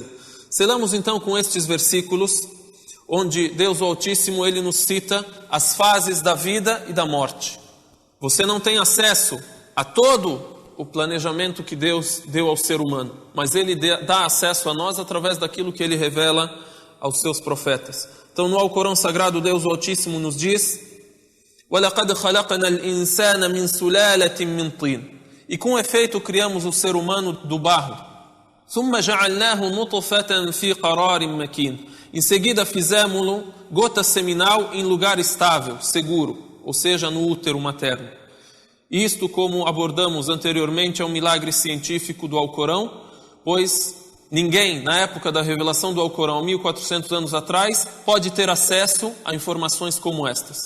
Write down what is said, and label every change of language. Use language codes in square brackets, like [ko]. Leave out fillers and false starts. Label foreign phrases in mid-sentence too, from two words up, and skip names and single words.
[pt] Selamos então com estes versículos, onde Deus o Altíssimo, Ele nos cita as fases da vida e da morte. Você não tem acesso a todo o planejamento que Deus deu ao ser humano, mas Ele dá acesso a nós através daquilo que Ele revela aos seus profetas. Então no Alcorão Sagrado, Deus o Altíssimo nos diz: [ar] وَلَقَدْ خَلَقْنَا الْإِنسَانَ مِنْ سُلَالَةٍ مِنْ طِينٍ. [pt] E com efeito criamos o ser humano do barro. [ar] ثُمَّ جَعَلْنَاهُ نُطْفَةً فِي قَرَارٍ مَكِينٍ. [pt] Em seguida fizemos-lo gota seminal em lugar estável, seguro, ou seja, no útero materno. Isto, como abordamos anteriormente, é um milagre científico do Alcorão, pois ninguém, na época da revelação do Alcorão, 1400 anos atrás, pode ter acesso a informações como estas.